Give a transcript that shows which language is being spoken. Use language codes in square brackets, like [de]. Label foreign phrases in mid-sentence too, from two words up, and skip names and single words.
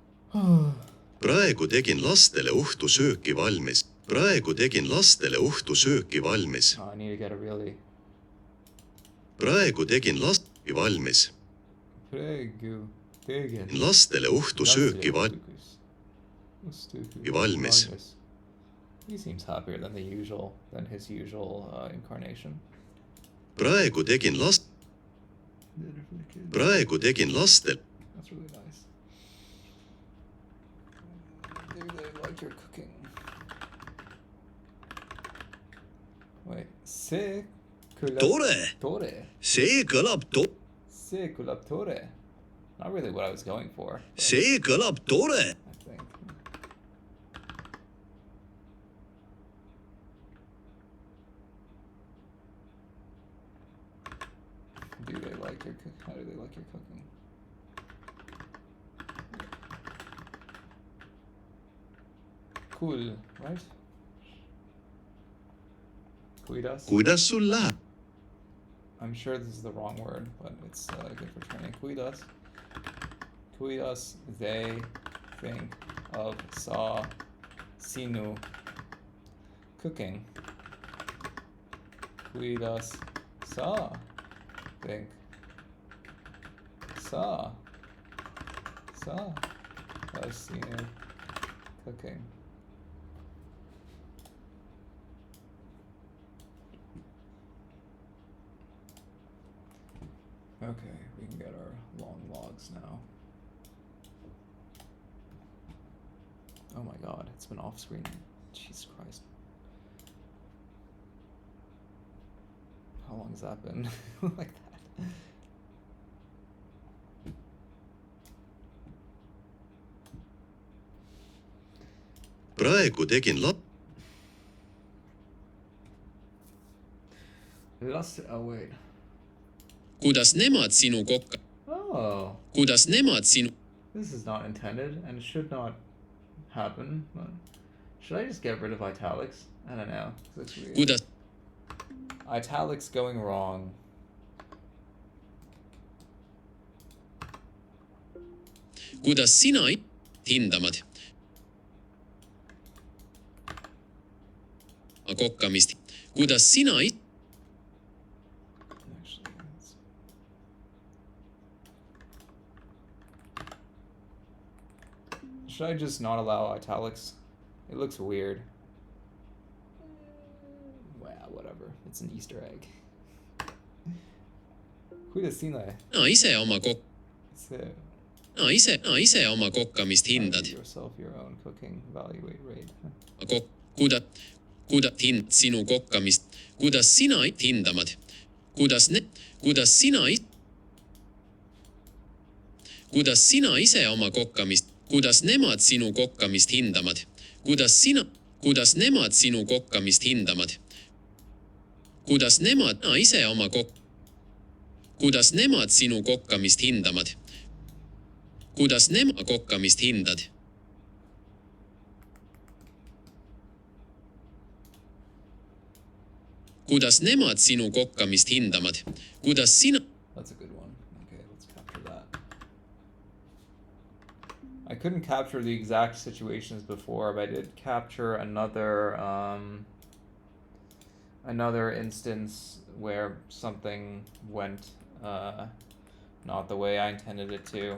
[et] praegu tegin lastele õhtusööki valmis. Praegu tegin lastele õhtusööki valmis. [en] I need to get a really... [et] Praegu tegin lastele valmis. Praegu tegin... Lastele õhtusööki valmis. [en] He seems happier than his usual incarnation. [et] Praegu tegin lastel. [en] That's really nice. Maybe they like your cooking. Wait, see [et] Tore! See kõlab tore. [en] Not really what I was going for. [et] See kõlab tore! [en] I think. How do they like your cooking? Cool, right? [et] Kuidas sul läheb? [en] I'm sure this is the wrong word, but it's good for training. Kuidas they think of [et] sa sinu [en] cooking? [et] Kuidas sa think sa of sinu cooking? [en] Okay, we can get our long logs now. Oh my god, it's been off screen. Jesus Christ. How long has that been? Like that. [et] Praegu tegin [en] Oh wait. [et] Kuidas nemad sinu kokka? Oh. Kuidas nemad sinu? [en] This is not intended and it should not happen, but should I just get rid of italics? I don't know. It's weird. [et] Kuidas? [en] Italics going wrong. [et] Kuidas sina hindamad? Kokkamist. Kuidas sina [en] Should I just not allow italics? It looks weird. Well, whatever. It's an Easter egg. [et] Kuidas sina? ise oma kokkamist hindad. [en] Yourself your own cooking evaluate rate. [et] Kuidas sinu kokkamist? Kuidas sina hindamad? Kuidas sina ise oma kokkamist? Kuidas nemad sinu kokkamist hindamad? Kuidas nemad sinu kokkamist hindamad? Kuidas nemad ise oma Kuidas nemad sinu kokkamist hindamad? Kuidas nemad kokkamist hindad? Kuidas nemad sinu kokkamist hindamad? Kuidas sina... [en] That's a good one. Okay, let's capture that. I couldn't capture the exact situations before, but I did capture another instance where something went not the way I intended it to.